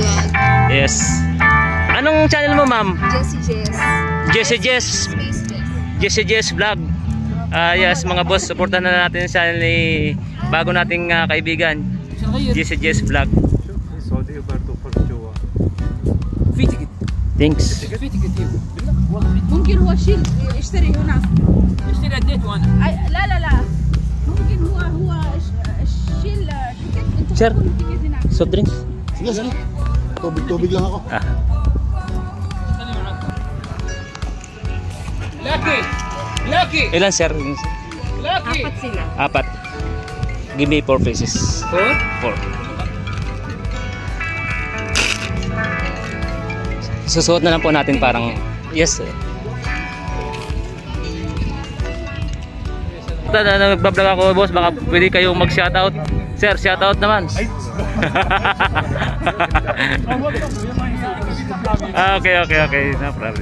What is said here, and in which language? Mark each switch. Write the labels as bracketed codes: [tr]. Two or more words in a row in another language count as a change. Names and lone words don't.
[tl] Yes. Anong channel mo, ma'am? Jessie Jess. Jessie Jess. Space Jess. Jessie Jess Vlog. Yes, mga boss, supportan na natin yung channel ni bago nating kaibigan. Jessie Jess Vlog. Thanks. [ar] ممكن هو شيل اشتري هنا اشتري اديت وانا لا لا لا ممكن هو شيل انت Sir. ممكن هناك [en] Soft drinks. [tl] Sige, sige. Tubig lang ako. Ilan sir? apat sila. Apat. [en] Give me 4 pieces. 4? 4. [tl] Susuot na lang po natin parang [en] yes sir. [tl] Nagbablog ako boss, baka pwede kayong mag-shoutout. Sir, shoutout naman. [en] Okay, no problem.